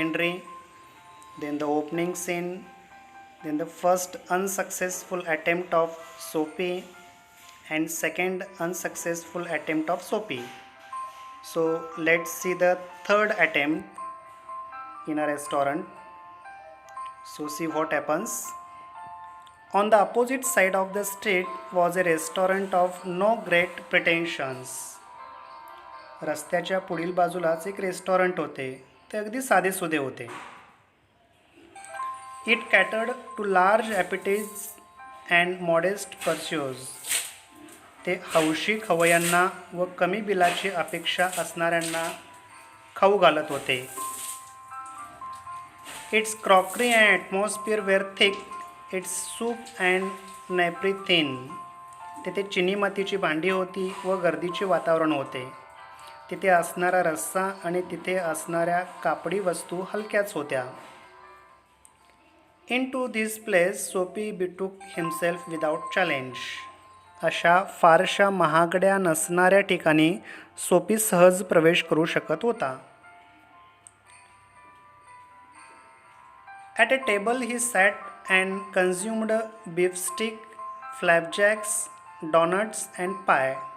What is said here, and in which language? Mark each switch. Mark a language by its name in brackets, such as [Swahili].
[English] Henry, then the opening scene, then the first unsuccessful attempt of Soapy and second unsuccessful attempt of Soapy. So let's see the third attempt in a restaurant. So see what happens. On the opposite side of the street was a restaurant of no great pretensions. [Marathi] रस्त्याच्या पुढील बाजूलाच एक restaurant होते. ते अगदी साधेसुधे होते. [English] It catered to large appetites and modest purses. [Marathi] ते हौशी खवय्यांना व कमी बिलाची अपेक्षा असणाऱ्यांना खाऊ घालत होते. [English] Its crockery and atmosphere were thick, its soup and napery thin. [Marathi] तेथे चिनी मातीची भांडी होती व गर्दीचे वातावरण होते. तिथे असणारा रस्सा आणि तिथे असणाऱ्या कापडी वस्तू हलक्याच होत्या. [English] Into this place Soapy betook himself without challenge. [Marathi] अशा फारशा महागड्या नसणाऱ्या ठिकाणी सोपी सहज प्रवेश करू शकत होता. [English] At a table he sat and consumed beefsteak, flapjacks, doughnuts and pie.